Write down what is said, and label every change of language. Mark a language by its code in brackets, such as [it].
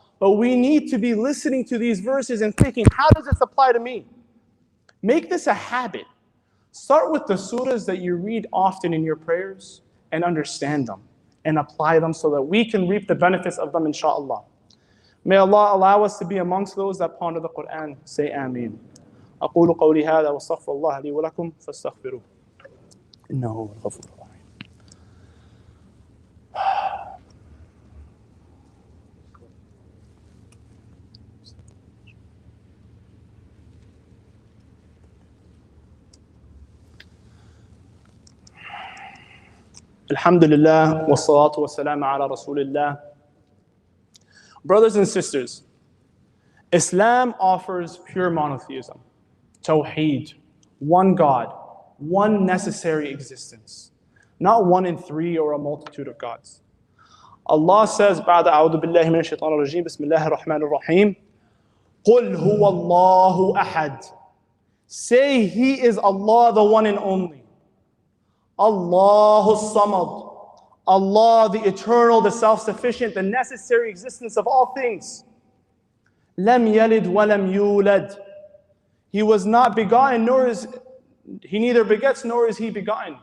[en] But we need to be listening to these verses and thinking, how does this apply to me? Make this a habit. Start with the surahs that you read often in your prayers and understand them and apply them so that we can reap the benefits of them, insha'Allah. May Allah allow us to be amongst those that ponder the Quran. Say Ameen. [ar] أقول قولي هذا واستغفر الله لي ولكم فاستغفروه إنه هو الغفور الرحيم. Alhamdulillah, wassalatu wassalamu ala rasulillah. [en] Brothers and sisters, Islam offers pure monotheism, tawheed, one God, one necessary existence, not one in three or a multitude of gods. Allah says, [ar] بعد أعوذ بالله من الشيطان الرجيم بسم الله الرحمن الرحيم قل هو الله أحد. [en] Say He is Allah, the one and only. [ar] Allahu Samad. [en] Allah, the eternal, the self-sufficient, the necessary existence of all things. [ar] لم يلد ولم يولد. [en] He was not begotten, nor is he neither begets nor is he begotten.